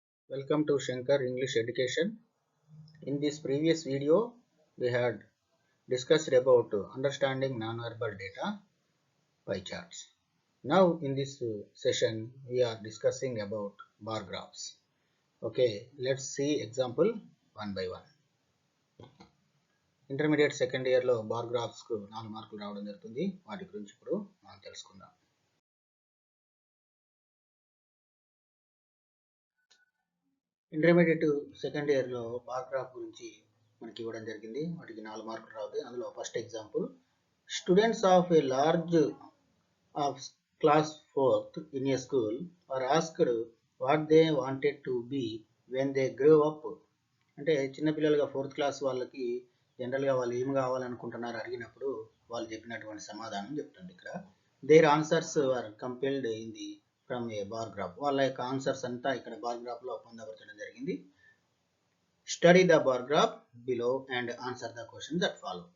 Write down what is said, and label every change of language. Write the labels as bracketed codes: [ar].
[en] Welcome to Shankar English Education. In this previous video, we had discussed about understanding nonverbal data pie charts. Now in this session, we are discussing about bar graphs. Okay, let's see example one by one. [te] Intermediate second ఇయర్లో bar గ్రాఫ్స్కు 4 మార్కులు రావడం జరుగుతుంది. వాటి గురించి ఇప్పుడు మనం తెలుసుకుందాం. Intermediate second ఇయర్లో బార్ గ్రాఫ్ గురించి మనకి ఇవ్వడం జరిగింది. వాటికి 4 మార్కులు రావుతాయి. [en] అందులో first example, students of a large of class 4th in a school are asked what they wanted to be when they grow up. [te] అంటే చిన్నపిల్లలుగా 4th క్లాస్ వాళ్ళకి జనరల్గా వాళ్ళు ఏమి కావాలనుకుంటున్నారు అడిగినప్పుడు వాళ్ళు చెప్పినటువంటి సమాధానం చెప్తుంది. [en] ఇక్కడ their answers are compelled in the from a bar graph. [te] వాళ్ళ యొక్క ఆన్సర్స్ అంతా ఇక్కడ బార్ గ్రాఫ్లో పొందపరచడం జరిగింది. [en] Study the bar graph below and answer the question that follow.